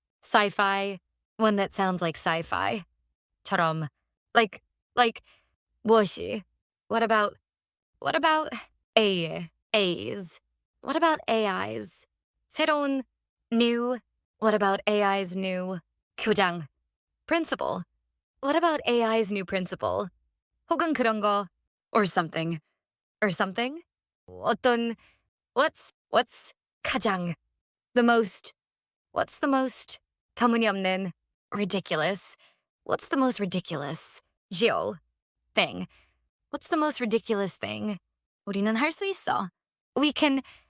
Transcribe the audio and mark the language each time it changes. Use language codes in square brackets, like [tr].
[en] Sci-fi. One that sounds like sci-fi. [ko] 처럼 [en] like [ko] 무엇이? [en] What about A's? What about AI's? [ko] 새로운 [en] new. What about AI's new [ko] 교장? [en] Principal. What about AI's new principal? [ko] 혹은 그런 거 [en] or something. [ko] 어떤 [en] what's [ko] 가장 [en] the most what's the most [ko] 터무니없는 [en] ridiculous. What's the most ridiculous thing? What's the most ridiculous thing? [ko] 우리는 할 수 있어. [en] We can